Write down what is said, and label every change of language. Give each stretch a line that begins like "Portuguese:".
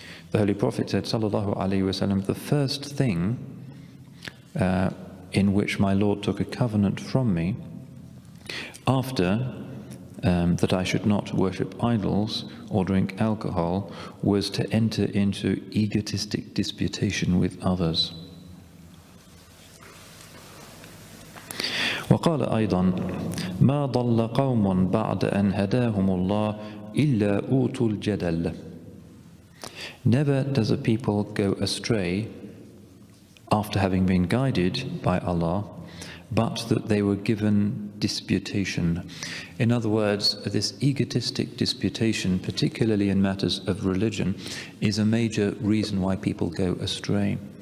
English: The Holy Prophet said, sallallahu alayhi wasallam, the first thing in which my Lord took a covenant from me, after that I should not worship idols or drink alcohol, was to enter into egotistic disputation with others.
Arabic: وقال أيضا ما ضل قوم بعد أن هداهم الله إلا أوتوا الجدل.
English: Never does a people go astray after having been guided by Allah, but that they were given disputation. In other words, this egotistic disputation, particularly in matters of religion, is a major reason why people go astray.